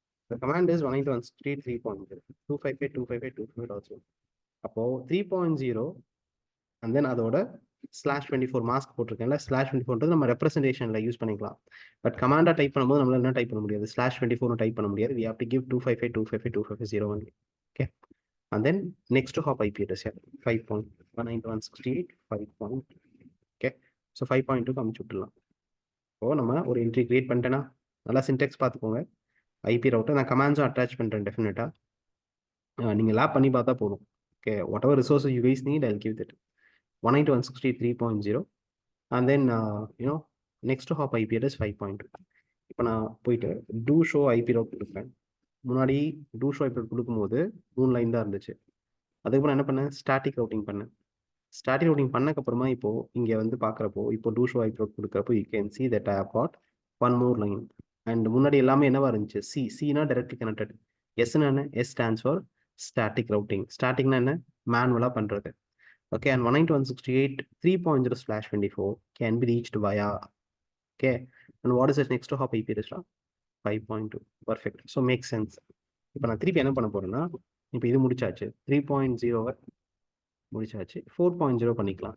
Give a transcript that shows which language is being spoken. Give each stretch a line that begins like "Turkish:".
English: The command is 192.168.3.0 255.255.255 also.
Tamil: அப்போ 3.0
English: and then
Tamil: அதோட /24 mask போட்டிருக்கேன்ல, /24 நம்ம ரெப்ரஸன்டேஷன்ல யூஸ் பண்ணிக்கலாம். பட் கமாண்டா டைப் பண்ணும்போது நம்மளால என்ன டைப் பண்ண முடியாது, /24 டைப் பண்ண முடியாது.
English: we have to give 255.255.255.0 only. okay, and then next hop IP address 5.191.168.5.
Tamil: okay, so 5.2 காமிச்சு விட்டுலாம். இப்போ நம்ம ஒரு என்ட்ரி கிரியேட் பண்ணிட்டேன்னா, நல்லா சின்டெக்ஸ் பார்த்துக்கோங்க. ஐபி ரவுட்டர் நான் கமாண்ட்ஸும் அட்டாச் பண்ணுறேன் டெஃபினட்டாக. நீங்கள் லேப் பண்ணி பார்த்தா போதும்.
English: Okay, whatever resources you guys need, I'll give that 192.168.3.0 and then next hop IP address 5.2.
Tamil: இப்போ நான் போயிட்டு டூ ஷோ ஐபி ரவுட் கொடுப்பேன். முன்னாடி டூ ஷோ ஐபி ரவுட் கொடுக்கும்போது 3 லைன் தான் இருந்துச்சு. அதுக்கப்புறம் என்ன பண்ணேன், ஸ்டாட்டிக் ரவுட்டிங் பண்ணேன். ஸ்டாட்டிக் ரவுட்டிங் பண்ணக்கப்புறமா இப்போ இங்கே வந்து பார்க்குறப்போ, இப்போ two show IP route கொடுக்குறப்போ
English: You can see that I have got one more line.
Tamil: And முன்னாடி எல்லாமே என்னவா இருந்துச்சு, சினா டைரக்ட்லி கனெக்டட், எஸ்னா என்ன,
English: S stands for static routing.
Tamil: ஸ்டாட்டிக்னா என்ன, மேனுவலாக பண்ணுறது.
English: Okay, and 192.168 3.0/24 can be reached via. okay, and what is the next hop IP address? 5.2. perfect, so makes sense.
Tamil: இப்போ நான் திருப்பி என்ன பண்ண போறேன்னா, இப்போ இது முடிச்சாச்சு, 3.0 முடிச்சாச்சு, 4.0 பண்ணிக்கலாம்.